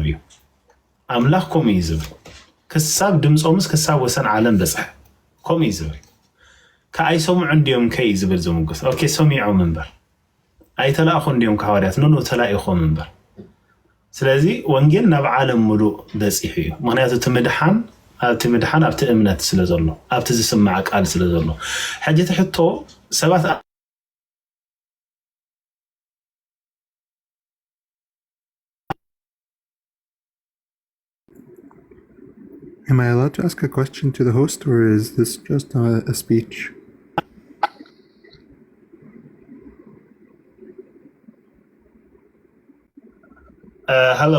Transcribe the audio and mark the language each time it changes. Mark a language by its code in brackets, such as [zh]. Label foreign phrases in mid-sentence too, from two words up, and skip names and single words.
[ti] እዩ ኣምላኽ ከምኡ እዩ ዝብል ክሳብ ድምፆምስ ክሳብ ወሰን ዓለም በፅሐ ከምኡ እዩ ዝብል ከኣይሰምዑ እንዲዮም ከይ ዝብል ዝምጉስ ኦኬ ሰሚዖም እምበር ኣይተላእኹ እንዲዮም ካዋርያት ንኑ ተላኢኹም እምበር ስለዚ ወንጌል ናብ ዓለም ሙሉእ በፂሑ እዩ ምክንያቱ እቲ ምድሓን ኣብቲ እምነት ስለ ዘሎ ኣብቲ ዝስማዕ ቃል ስለ ዘሎ ሕጂ ትሕቶ ሰባት [en] Am I allowed to ask a question to the host, or is this just a speech? Hello.